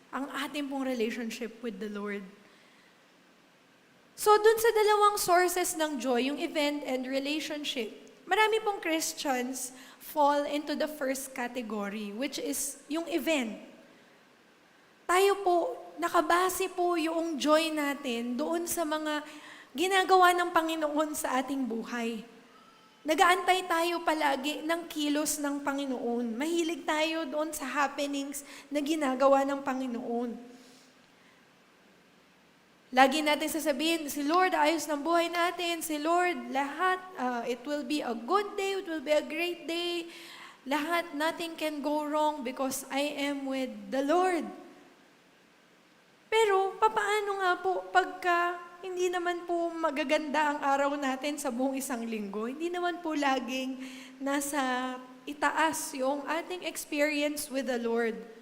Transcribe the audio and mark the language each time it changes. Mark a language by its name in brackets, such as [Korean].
[Filipino] Ang ating pong relationship with the Lord. So, dun sa dalawang sources ng joy, yung event and relationship, marami pong Christians [English] fall into the first category, which is [Filipino] yung event. Tayo po, nakabase po yung joy natin doon sa mga ginagawa ng Panginoon sa ating buhay. Nagaantay tayo palagi ng kilos ng Panginoon. Mahilig tayo doon sa happenings na ginagawa ng Panginoon. Lagi natin sasabihin, si Lord, ayos ng buhay natin. [English] Si Lord, lahat, it will be a good day, it will be a great day. Lahat, nothing can go wrong because I am with the Lord. [Filipino] Pero, papaano nga po pagka hindi naman po magaganda ang araw natin sa buong isang linggo. Hindi naman po laging nasa itaas yung ating [English] experience with the Lord.